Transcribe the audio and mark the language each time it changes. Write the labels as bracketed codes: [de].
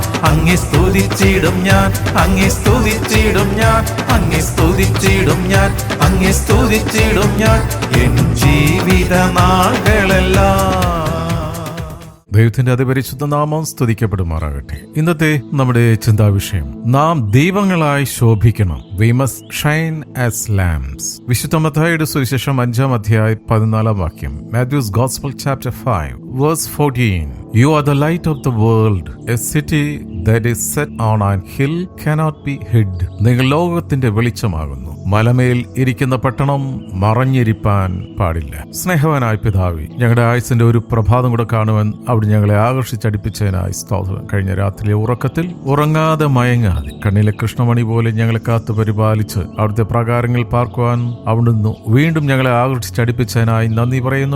[ml] അങ്ങേ സ്തുതിച്ചിടും ഞാൻ, അങ്ങേ സ്തുതിച്ചിടും ഞാൻ, അങ്ങേ സ്തുതിച്ചിടും ഞാൻ, അങ്ങേ സ്തുതിച്ചിടും ഞാൻ എൻ ജീവിത നാളുകളെല്ലാം. ദൈവത്തിന്റെ അതിപരിശുദ്ധ നാമം സ്തുതിക്കപ്പെടുമാറാകട്ടെ. ഇന്നത്തെ നമ്മുടെ ചിന്താവിഷയം, നാം ദീപങ്ങളായി ശോഭിക്കണം. [en] We must shine as lamps. [ml] വിശുദ്ധ മത്തായിയുടെ സുവിശേഷം 5-ാം അധ്യായം 14-ാം വാക്യം. [en] Matthew's Gospel chapter 5 verse 14. You are the light of the world. A city that is set on an hill cannot be hid. [ml] നിങ്ങൾ ലോകത്തിന്റെ വെളിച്ചമാകുന്നു. മലമേൽ ഇരിക്കുന്ന പട്ടണം മറഞ്ഞിരിപ്പാൻ പാടില്ല. സ്നേഹവാനായ പിതാവേ, ഞങ്ങളുടെ ആയുസിന്റെ ഒരു പ്രഭാതം കൂടെ കാണുവാൻ അവിടെ ഞങ്ങളെ ആകർഷിച്ചടിപ്പിച്ചതിനായി സ്തോത്രം. കഴിഞ്ഞ രാത്രിയിലെ ഉറക്കത്തിൽ ഉറങ്ങാതെ മയങ്ങാതെ കണ്ണിലെ കൃഷ്ണമണി പോലെ ഞങ്ങളെ കാത്തു പരിപാലിച്ച് അവിടുത്തെ പ്രകാരങ്ങൾ പാർക്കുവാൻ അവിടുന്ന് വീണ്ടും ഞങ്ങളെ ആകർഷിച്ചടിപ്പിച്ചതിനായി നന്ദി പറയുന്നു.